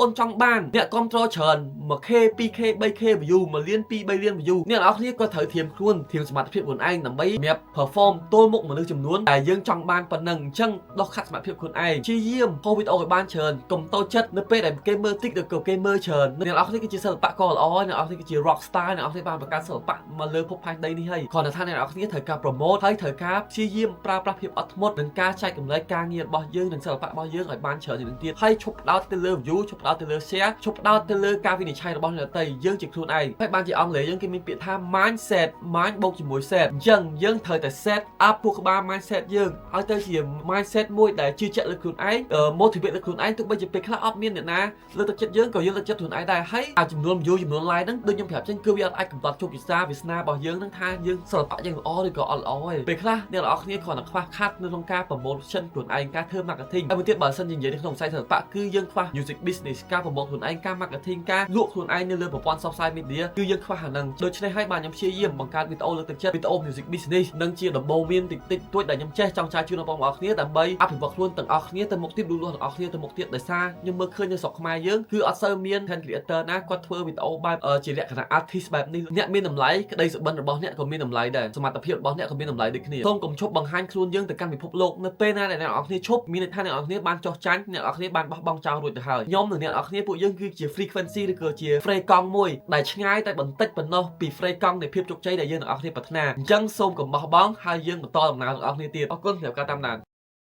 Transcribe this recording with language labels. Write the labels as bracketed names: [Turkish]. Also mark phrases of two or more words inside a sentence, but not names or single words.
[Khmer] នចង់បានអ្នកគ្រប់គ្រងច្រើន 1k 2k 3k view 1លាន2 3លាន view អ្នកនរគ្នាក៏ត្រូវធៀមខ្លួនធៀមសមត្ថភាពខ្លួនឯងដើម្បីសម្រាប់ perform ទល់មុខមនុស្សចំនួនដែលយើងចង់បានប៉ុណ្ណឹងអញ្ចឹងដោះខាត់សមត្ថភាពខ្លួនឯងព្យាយាម post វីដេអូឲ្យបានច្រើនកុំតូចចិត្តនៅពេលដែលគេមើលតិចឬក៏គេមើលច្រើនអ្នកនរគ្នាគឺជាសិល្បករល្អអ្នកនរគ្នាគឺជា [English] rock star [Khmer] អ្នកនរគ្នាបានបង្កើតសិល្បៈមកលើភពផែនដីនេះហើយគ្រាន់តែថាអ្នកនរគ្នាត្រូវការ promote ហើយត្រូវការព្យាយាមប្រើប្រាស់ ភាពអត់ធ្មត់និងការចែករំលែកការងាររបស់យើងនិងសិល្បៈរបស់យើងឲ្យបានច្រើនជាងនេះទៀតហើយឈប់ផ្ដោតទៅលើ view ឈប់ផ្ដោតទៅលើ share ឈប់ផ្ដោតទៅលើការវិនិច្ឆ័យរបស់អ្នកដទៃយើងជាខ្លួនឯងហើយបានជាអង់គ្លេសយើងគេមានពាក្យថា [English] mindset mind [Khmer] បូកជាមួយ set អញ្ចឹងយើងត្រូវតែ [English] set up [Khmer] ពួកក្បាល mindset យើងឲ្យទៅជា mindset មួយដែលជឿជាក់លើខ្លួនឯង motivate លើខ្លួនឯង ទោះបីជាពេលខ្លះអត់មានអ្នកណាលើកទឹកចិត្តយើងក៏យើងលើកចិត្តខ្លួនឯងដែរហើយចំនួន view ចំនួន like ហ្នឹងដូចខ្ញុំប្រាប់ចឹងគឺវាអត់អាចកំណត់ជោគវាសនារបស់យើងនឹងថាយើងសិល្បៈយើងល្អឬក៏អត់ល្អទេពេលខ្លះអ្នកនរគ្នាគ្រាន់តែខ្វះខាតនៅក្នុងការ promotion ខ្លួន ឯងការធ្វើ marketing ហើយមួយទៀតបើសិនជានិយាយនៅក្នុងខ្សែសិល្បៈគឺយើងខ្វះ [English] music business [Khmer] ការ promote ខ្លួនឯងការ marketing ការលក់ខ្លួនឯងនៅលើប្រព័ន្ធ [English] social media [Khmer] គឺយើងខ្វះអាហ្នឹងដូច្នេះហើយបាទខ្ញុំព្យាយាមបង្កើតវី ដេអូលើកទឹកចិត្តវីដេអូ [English] music business [Khmer] នឹងជាដំបូងមានតិចតួចដែលខ្ញុំចេះចង់ចែកជូនដល់បងប្អូនគ្នាដើម្បីអភិវឌ្ឍខ្លួនទាំងអស់គ្នាទៅមុខទៀតលូតលាស់ទាំងអស់គ្នាទៅមុខទៀត ដោយសារខ្ញុំមើលឃើញនៅស្រុកខ្មែរយើងគឺអត់សូវមាន [English] content creator [Khmer] ណាគាត់ធ្វើវីដេអូបែបជាលក្ខណៈ artist បែបនេះអ្នកមានតម្លៃក្តីសុបិនរបស់អ្នកក៏មានតម្លៃដែរសមត្ថភាពរបស់អ្នកក៏មានតម្លៃដូចគ្នាសូមកុំឈប់បង្ហាញខ្លួនយើងទៅកាន់ពិភពលោកនៅពេលណាដែលអ្នកនរគ្នាឈប់មានន័យថាអ្នកនរគ្នាបានចោះចាញ់អ្នកនរគ្នាបានបោះបង់ចោលរួចទៅហើយខ្ញុំនិងអ្នកនរគ្នាពួកយើងគឺជា frequency ឬក៏ជា fray កង់មួយដែលឆ្ងាយតែបន្តិចប៉ុណ្ណោះពី fray កង់នៃភាពជោគជ័យដែលយើងអ្នកនរគ្នាប្រាថ្នាអញ្ចឹងសូមកុំបោះបង់ហើយយើងបន្តដំណើរទាំងអស់គ្នាទៀតអរគុណសម្រាប់ការតាមដាន